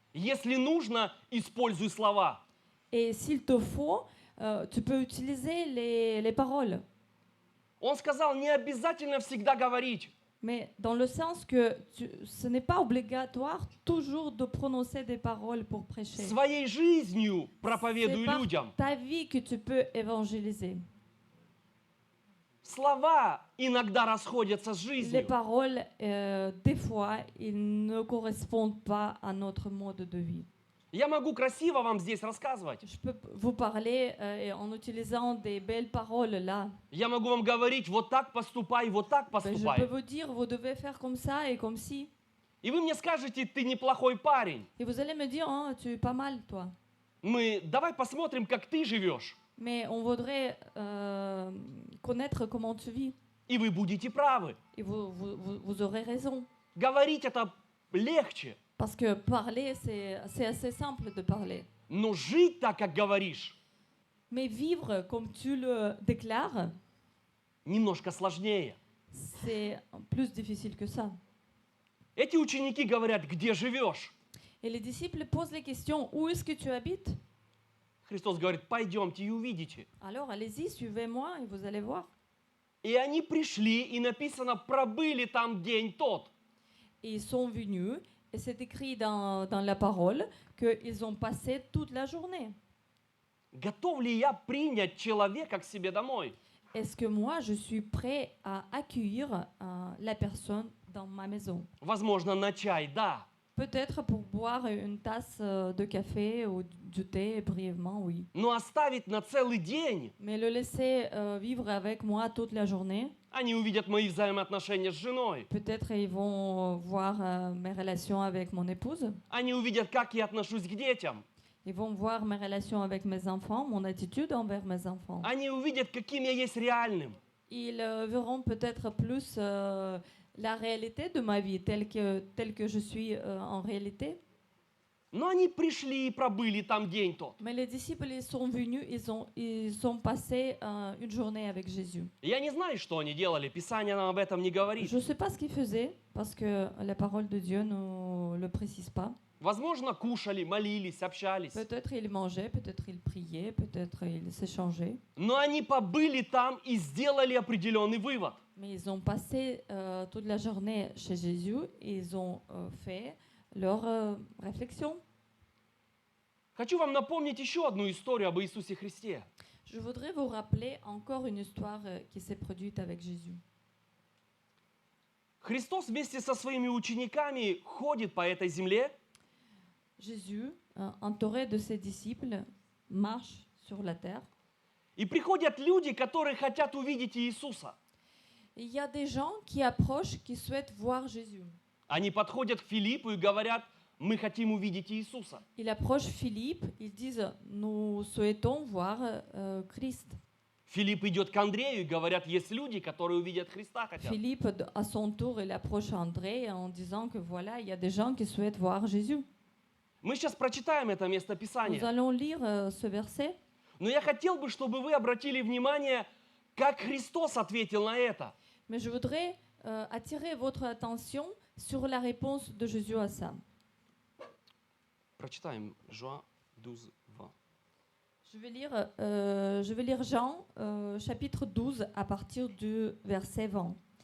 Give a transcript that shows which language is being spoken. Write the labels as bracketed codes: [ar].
[ru] Если нужно, используй слова. [fr] Et s'il te faut, tu peux utiliser les paroles. [ru] Он сказал, не обязательно всегда говорить. [fr] Mais dans le sens que ce n'est pas obligatoire toujours de prononcer des paroles pour prêcher. [ru] Своей жизнью проповедуй [fr] C'est par [ru] людям. [fr] ta vie que tu peux évangéliser. [ru] Слова иногда расходятся с [fr] Les [ru] жизнью. [fr] paroles, des fois, ils ne correspondent pas à notre mode de vie. [ru] Я могу красиво вам здесь рассказывать. [fr] Je peux vous parler en utilisant des belles paroles là. [ru] Я могу вам говорить, вот так поступай, вот так [fr] Je peux [ru] поступай. [fr] vous dire, vous devez faire comme ça et comme si. [ru] И вы мне скажете, ты неплохой парень. [fr] Et vous allez me dire, oh, tu es pas mal, toi. [ru] Давай посмотрим, как ты живешь. [fr] Mais on voudrait connaître comment tu vis. [ru] И вы будете правы. [fr] Et vous aurez raison. [ru] Говорить это легче. [fr] Parce que parler, c'est assez simple de parler. [ru] Но жить так, как говоришь, [fr] Mais vivre comme tu le déclares, [ru] немножко сложнее. [fr] c'est plus difficile que ça. [ru] Эти ученики говорят, где живешь? [fr] Et les disciples posent les questions, où est-ce que tu habites? [ru] Христос говорит, пойдемте и увидите. [fr] Alors allez-y, suivez-moi et vous allez voir. [ru] И они пришли, и написано, пробыли там день тот. [fr] Et ils sont venus, et c'est écrit dans la parole qu'ils ont passé toute la journée. [ru] Готов ли я принять человека к себе домой? [fr] Est-ce que moi, je suis prêt à accueillir la personne dans ma maison? [ru] Возможно, на чай, да. [fr] Peut-être pour boire une tasse de café ou du thé brièvement, oui. [ru] Но оставить на целый день, [fr] Mais le laisser vivre avec moi toute la journée, [ru] они увидят мои взаимоотношения с женой. [fr] peut-être ils vont voir mes relations avec mon épouse, [ru] Они увидят, как я отношусь к детям. [fr] ils vont voir mes relations avec mes enfants, mon attitude envers mes enfants. [ru] Они увидят, каким я есть реальным. [fr] Ils verront peut-être plus la réalité de ma vie telle que je suis en réalité. [ru] Но они пришли и пробыли там день тот. [fr] Mais les disciples, ils sont venus, ils ont passé une journée avec Jésus. [ru] Я не знаю, что они делали, Писание нам об этом не говорит. [fr] Je ne sais pas ce qu'ils faisaient, parce que la parole de Dieu ne le précise pas. [ru] Возможно, кушали, молились, общались. [fr] Peut-être ils mangeaient, peut-être ils priaient, peut-être ils s'échangeaient. [ru] Но они побыли там и сделали определенный вывод. [fr] Mais ils ont passé toute la journée chez Jésus et ils ont fait leur réflexion. [ru] Хочу вам напомнить еще одну историю об Иисусе Христе. [fr] Je voudrais vous rappeler encore une histoire qui s'est produite avec Jésus. [ru] Христос вместе со своими учениками ходит по этой земле, [fr] Jésus, entouré de ses disciples, marche sur la terre. [ru] и приходят люди, которые хотят увидеть Иисуса. [fr] Il y a des gens qui approchent, qui souhaitent voir Jésus. [ru] Они подходят к Филиппу и говорят, мы хотим увидеть Иисуса. [fr] Ils approchent Philippe, ils disent, nous souhaitons voir Christ. [ru] Филипп идет к Андрею и говорят, есть люди, которые увидят Христа хотят. [fr] Philippe, à son tour, il approche André en disant que voilà, il y a des gens qui souhaitent voir Jésus. [ru] Мы сейчас прочитаем это место [fr] Nous [ru] Писания. [fr] allons lire ce verset. [ru] Но я хотел бы, чтобы вы обратили внимание, как Христос ответил на это. [fr] Mais je voudrais attirer votre attention sur la réponse de Jésus à ça. [ru] Прочитаем Жуа 12, 20. [fr] Je vais lire Jean, chapitre 12, à partir du verset 20.